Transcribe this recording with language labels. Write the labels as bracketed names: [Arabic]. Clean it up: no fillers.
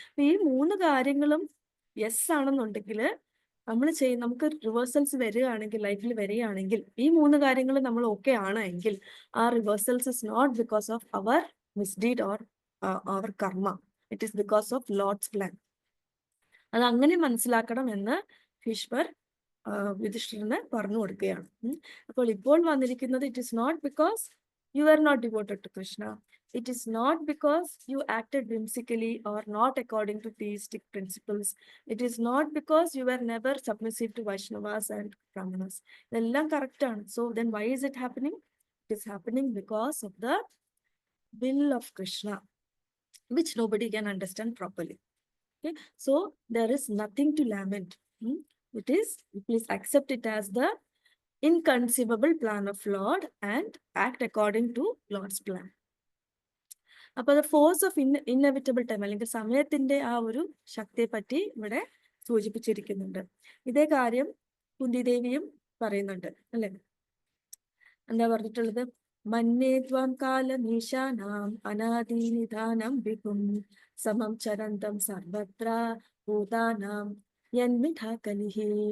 [Malayalam] അപ്പൊ ഈ 3 കാര്യങ്ങളും യെസ് ആണെന്നുണ്ടെങ്കിൽ, നമുക്ക് റിവേഴ്സൽസ് വരികയാണെങ്കിൽ, ലൈഫിൽ വരികയാണെങ്കിൽ, ഈ 3 കാര്യങ്ങൾ നമ്മൾ ഓക്കെ ആണ് എങ്കിൽ, [English] ആ reversals is not because of our misdeed or our karma, it is because of Lord's plan. [Malayalam] അത് അങ്ങനെ മനസ്സിലാക്കണം എന്ന് ഭീഷ്മർ യുധിഷ്ഠിരന് പറഞ്ഞു കൊടുക്കുകയാണ്. അപ്പോൾ ഇപ്പോൾ വന്നിരിക്കുന്നത്, [English] It is not because you are not devoted to Krishna. It is not because you acted whimsically or not according to theistic principles. It is not because you were never submissive to Vaishnavas and Brahmanas. [Malayalam] ഇതെല്ലാം correct ആണ്. [English] So then why is it happening? It is happening because of the will of Krishna, which nobody can understand properly. Okay? So there is nothing to lament. Please accept it as the inconceivable plan of Lord and act according to Lord's plan. [Malayalam] അപ്പൊ [English] the force of inevitable time, [Malayalam] അല്ലെങ്കിൽ സമയത്തിന്റെ ആ ഒരു ശക്തിയെ പറ്റി ഇവിടെ സൂചിപ്പിച്ചിരിക്കുന്നുണ്ട്. ഇതേ കാര്യം കുന്തിദേവിയും പറയുന്നുണ്ട് അല്ലെ? എന്താ പറഞ്ഞിട്ടുള്ളത്? [Sanskrit] മന്യേ ത്വാം കാലമീശാനാം അനാദി നിധാനം വിഭും സമം ചരന്തം സർവത്ര ഭൂതാനാം യന്മിഥാ കലിഹി.